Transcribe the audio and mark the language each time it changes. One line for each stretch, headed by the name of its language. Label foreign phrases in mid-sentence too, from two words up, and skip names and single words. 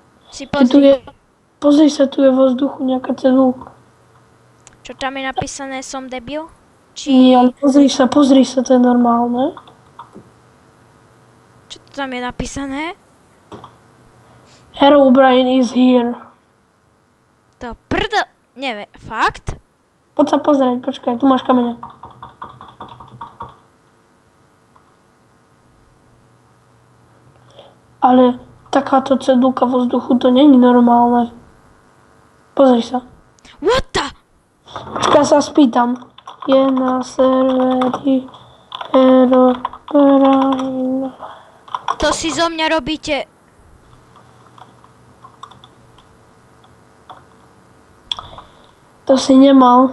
Slovak: Si pozri. Pozri sa, tu je vo vzduchu nejaká cedulka. Čo tam je napísané, som debil? Nie, ale pozri sa, to je normálne. Čo tam je napísané?
English: Herobrine is here.
Slovak: To prdo... Neviem, fakt? Poď sa pozrieť, počkaj, tu máš kamene. Ale takáto cedulka vo vzduchu, to není normálne. Pozri sa.
English: What the?
Slovak: Počkaj, sa spýtam. Je na serveri Herobrine. To si zo mňa robíte... To si nemal.